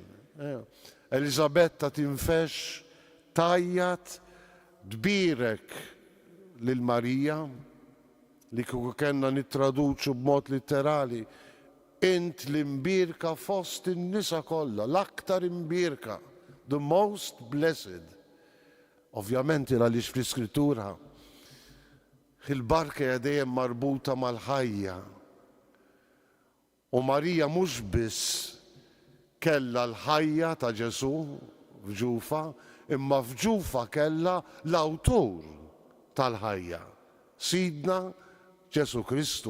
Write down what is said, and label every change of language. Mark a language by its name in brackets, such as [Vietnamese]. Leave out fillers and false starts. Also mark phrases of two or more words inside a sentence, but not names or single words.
[Maltese] Elisabetta tinfex, tajjat, tbirek lil Marija li kieku kellna nittraduċu b'mod litterali, int l-imbirka fost in-nisa kollha, l-aktar imbirka, [English] the most blessed. [Maltese] Ovvjament għaliex fl-Iskrittura il-barka hija dejjem marbuta mal-ħajja. U Marija mhux biss kellha l-ħajja ta' Ġesu f'ġufa, imma f'ġufa kellha l-awtur tal-ħajja, Sidna Ġesu Kristu.